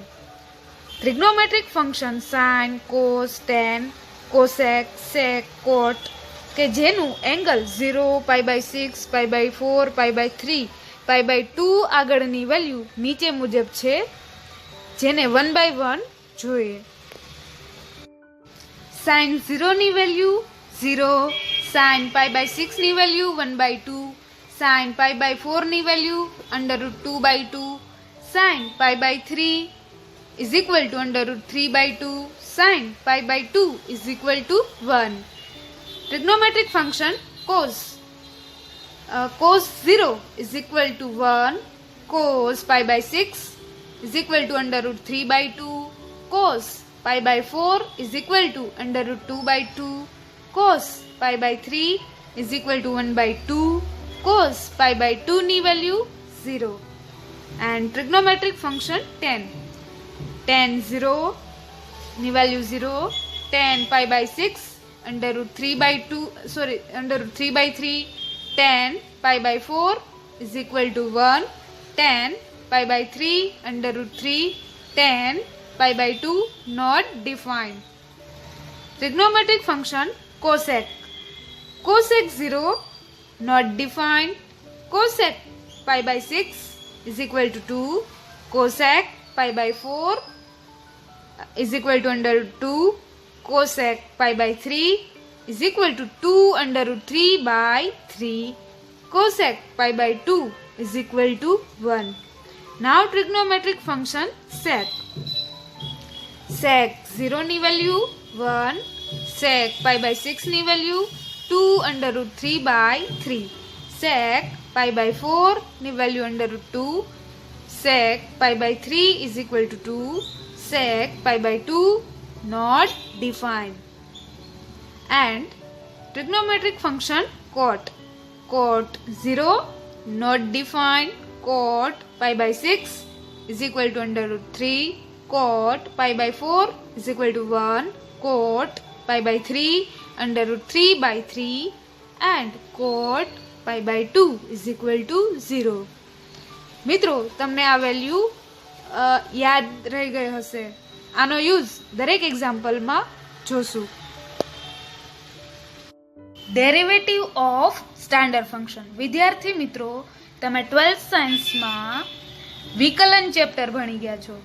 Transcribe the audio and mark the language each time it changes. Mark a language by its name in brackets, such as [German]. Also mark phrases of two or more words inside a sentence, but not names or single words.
[English] trigonometric function sine, cos, tan, cosec, sec, cot [Gujarati] કે જેનું એંગલ 0, π/6, π/4, π/3, π/2 આગળની વેલ્યુ નીચે મુજબ છે, જેને 1/1 જોઈએ. સાઇન 0 ની વેલ્યુ 0, સાઇન π/6 ની વેલ્યુ 1/2, સાઇન π/4 ની વેલ્યુ √2/2, સાઇન π/3 [English] is equal to √3/2, sin π/2 is equal to 1. Trigonometric function cos 0 is equal to 1, cos π/6 is equal to √3/2, cos π/4 is equal to √2/2, cos π/3 is equal to 1/2, [Gujarati] cos π/2 ની વેલ્યુ 0. [English] and trigonometric function tan 0 [Gujarati] ની વેલ્યુ [English] 0, tan π/6 √3/3, tan π/4 is equal to 1, tan π/3 √3, tan π/2 not defined. Trigonometric function cosec 0 not defined, cosec π/6 is equal to 2, cosec π/4 is equal to √2, cosec π/3 is equal to 2 √3/3, cosec π/2 is equal to 1. Now trigonometric function sec 0 [Gujarati] ની વેલ્યુ [English] 1, sec π/6 [Gujarati] ની વેલ્યુ [English] 2 √3/3, sec π/4 [Gujarati] ની વેલ્યુ [English] √2, sec π/3 is equal to 2, sec π/2 not defined. and trigonometric function cot 0 not defined, cot π/6 is equal to √3, cot π/4 is equal to 1, cot π/3 √3/3, and cot π/2 is equal to 0. [Gujarati] મિત્રો, તમને આ વેલ્યુ યાદ રહી ગઈ હશે. આનો યુઝ દરેક એક્ઝામ્પલમાં જોશું. [English] derivative of standard function. [Gujarati] વિદ્યાર્થી મિત્રો, તમે 12th સાયન્સમાં વિકલન ચેપ્ટર ભણી ગયા છો.